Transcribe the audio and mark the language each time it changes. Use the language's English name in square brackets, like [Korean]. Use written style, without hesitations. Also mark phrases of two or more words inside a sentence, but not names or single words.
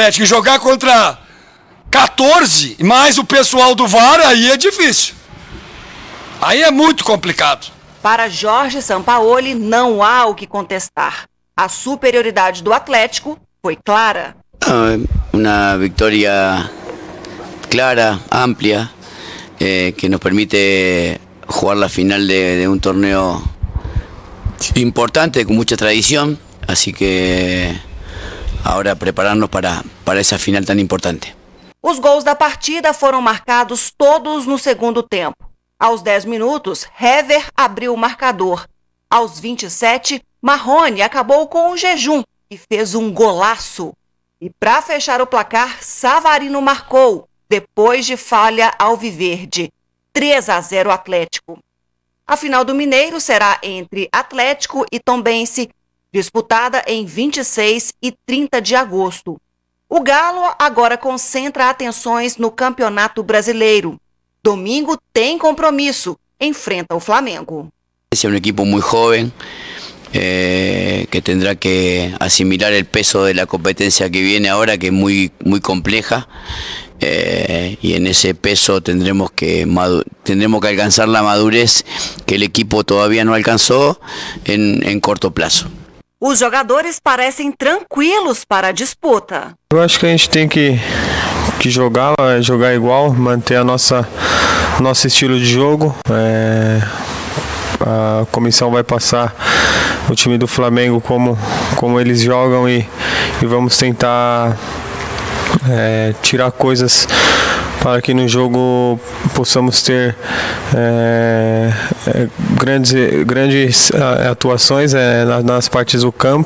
[Portuguese] E jogar contra 14, mais o pessoal do VAR, aí é difícil. Aí é muito complicado. Para Jorge Sampaoli, não há o que contestar. A superioridade do Atlético foi clara. Uma vitória clara, ampla. [Spanish] Que nos permite jugar la final de un torneo importante, con mucha tradición, así que ahora prepararnos para esa final tan importante. [Portuguese] Os gols da partida foram marcados todos no segundo tempo. Aos 10 minutos, Hever abriu o marcador. Aos 27, Marrone acabou com o jejum e fez um golaço. E para fechar o placar, Savarino marcou, depois de falha alviverde, 3-0 Atlético. A final do Mineiro será entre Atlético e Tombense, disputada em 26 e 30 de agosto. O Galo agora concentra atenções no Campeonato Brasileiro. Domingo tem compromisso, enfrenta o Flamengo. [Spanish] Es un equipo muy joven, que tendrá que asimilar el peso de la competencia que viene ahora, que es muy compleja, y en ese peso tendremos que alcanzar la madurez que el equipo todavía no alcanzó en corto plazo. [Portuguese] Os jogadores parecem tranquilos para a disputa. Eu acho que a gente tem que jogar igual, manter nosso estilo de jogo. A comissão vai passar o time do Flamengo como eles jogam e vamos tentar tirar coisas para que no jogo possamos ter grandes atuações nas partes do campo.